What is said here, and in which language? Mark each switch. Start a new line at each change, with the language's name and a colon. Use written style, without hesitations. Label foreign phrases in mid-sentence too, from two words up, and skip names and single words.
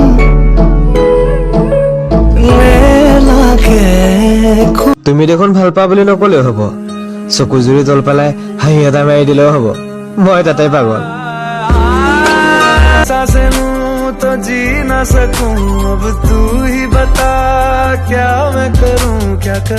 Assamese: তুমি দেখোন ভাল পা বুলি নকলেও হব চকু জুৰি জল পেলাই হাঁহি এটা মাৰি দিলেও হব মই তাতে পাগল
Hindi: तो जी ना सकूं अब तू ही बता क्या मैं करूं क्या